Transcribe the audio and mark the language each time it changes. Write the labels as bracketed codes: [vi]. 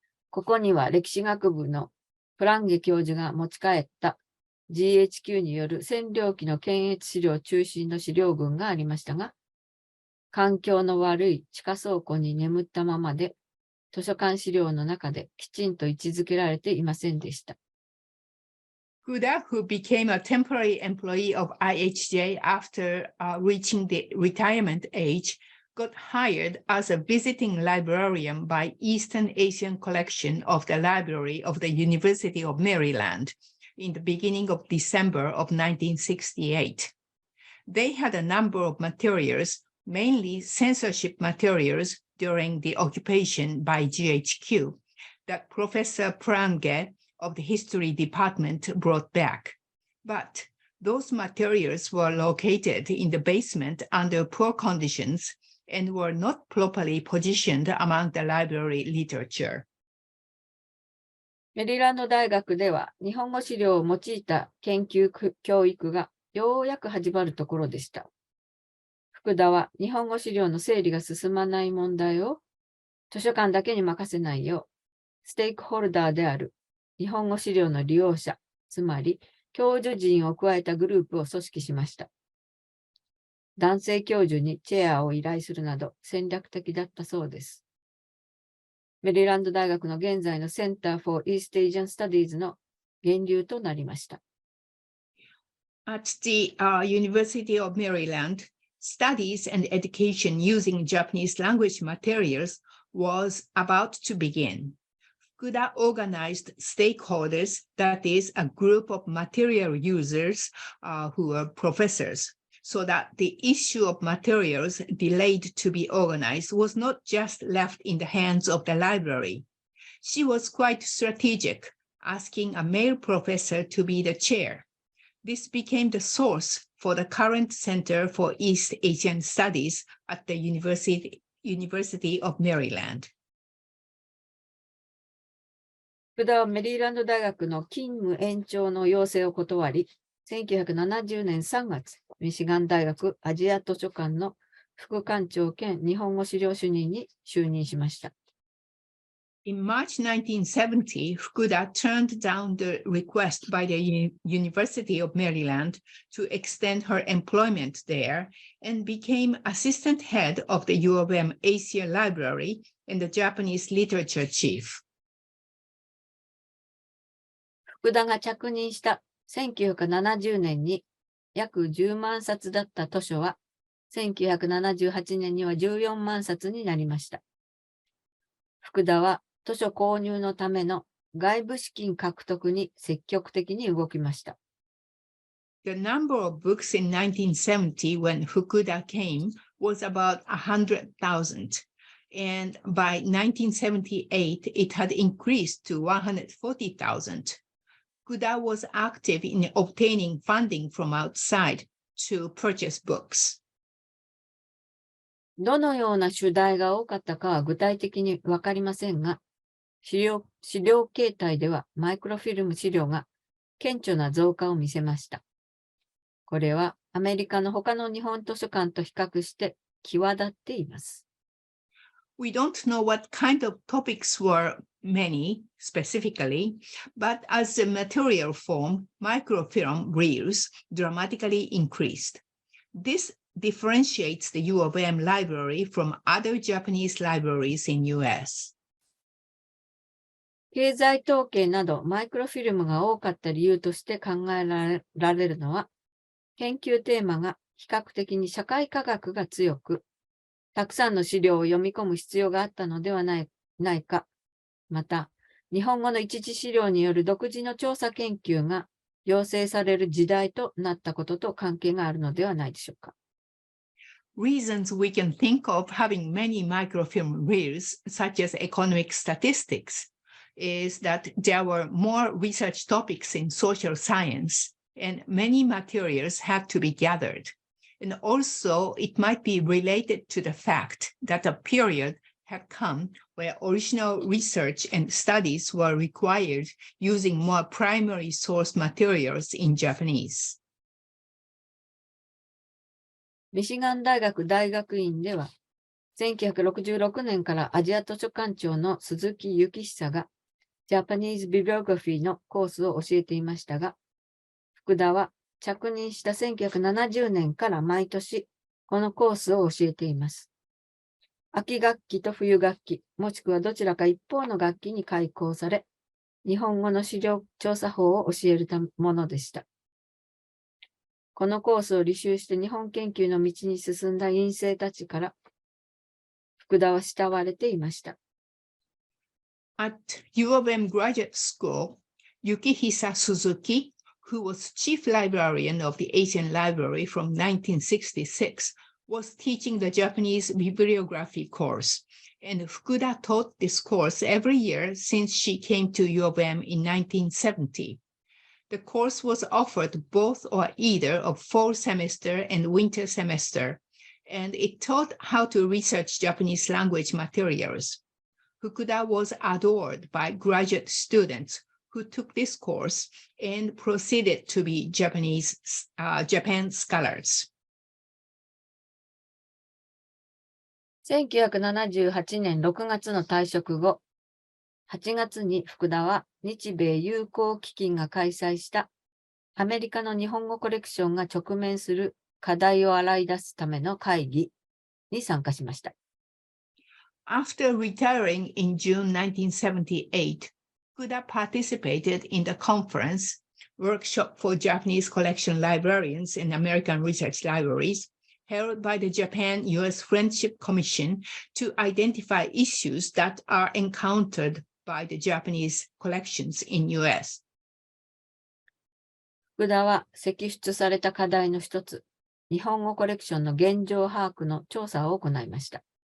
[ja] ここには歴史学部のプランゲ教授が持ち帰った GHQ による占領期の検閲資料中心の資料群がありましたが、環境の悪い地下倉庫に眠ったままで、図書館資料の中できちんと位置づけられていませんでした。 [en] Fukuda, who became a temporary employee of IHJ after reaching the retirement age, got hired as a visiting librarian by Eastern Asian Collection of the Library of the University of Maryland in the beginning of December of 1968. They had a number of materials, mainly censorship materials during the occupation by GHQ, that Professor Prange of the History Department brought back. But those materials were located in the basement under poor conditions and were not properly positioned among the library literature. [ja] メリーランド大学では日本語資料を用いた研究教育がようやく始まるところでした。福田は日本語資料の整理が進まない問題を図書館だけに任せないよう、ステークホルダーである日本語資料の利用者、つまり教授陣を加えたグループを組織しました。男性教授にチェアを依頼するなど戦略的だったそうです。メリーランド大学の現在の Center for East Asian Studies の源流となりました。 [en] At the University of Maryland, studies and education using Japanese language materials was about to begin. Fukuda organized stakeholders, that is, a group of material users who are professors, so that the issue of materials delayed to be organized was not just left in the hands of the library. She was quite strategic, asking a male professor to be the chair. This became the source for the current Center for East Asian Studies at the University of Maryland. [ja] 福田はメリーランド大学の勤務延長の要請を断り、1970年3月、ミシガン大学アジア図書館の副館長兼日本語資料主任に就任しました。 [en] In March 1970, Fukuda turned down the request by the University of Maryland to extend her employment there and became assistant head of the U of M Asia Library and the Japanese literature chief. [ja] 福田が着任した1970年に約10万冊だった図書は、1978年には14万冊になりました。福田は図書購入のための外部資金獲得に積極的に動きました。 [en] The number of books in 1970 when Fukuda came was about 100,000, and by 1978 it had increased to 140,000. Fukuda was active in obtaining funding from outside to purchase books. [ja] どのような主題が多かったかは具体的にわかりませんが、資料形態ではマイクロフィルム資料が顕著な増加を見せました。これはアメリカの他の日本図書館と比較して際立っています。 [en] We don't know what kind of topics were many specifically, but as a material form, microfilm reels dramatically increased. This differentiates the U of M library from other Japanese libraries in US. [ja] 経済統計などマイクロフィルムが多かった理由として考えられるのは、研究テーマが比較的に社会科学が強く、たくさんの資料を読み込む必要があったのではないか、また、日本語の一次資料による独自の調査研究が要請される時代となったことと関係があるのではないでしょうか。 [en] Reasons we can think of having many microfilm reels, such as economic statistics, is that there were more research topics in social science, and many materials had to be gathered. And also, it might be related to the fact that a period had come where original research and studies were required using more primary source materials in Japanese. [ja] ミシガン大学大学院では、1966年からアジア図書館長の鈴木幸久が、Japanese Bibliography のコースを教えていましたが、福田は着任した1970年から毎年、このコースを教えています。秋学期と冬学期、もしくはどちらか一方の学期に開講され、日本語の資料調査法を教えるものでした。このコースを履修して日本研究の道に進んだ院生たちから、福田は慕われていました。 [en] At U of M Graduate School, Yukihisa Suzuki, who was chief librarian of the Asian Library from 1966, was teaching the Japanese bibliography course, and Fukuda taught this course every year since she came to U of M in 1970. The course was offered both or either of fall semester and winter semester, and it taught how to research Japanese language materials. Fukuda was adored by graduate students who took this course and proceeded to be Japan scholars. [ja] 1978年6月の退職後、8月に福田は日米友好基金が開催したアメリカの日本語コレクションが直面する課題を洗い出すための会議に参加しました。 [en] After retiring in June 1978, Fukuda participated in the conference, Workshop for Japanese Collection Librarians and American Research Libraries, held by the Japan-U.S. Friendship Commission to identify issues that are encountered by the Japanese collections in U.S. [ja] 福田は摘出された課題の一つ、日本語コレクションの現状把握の調査を行いました。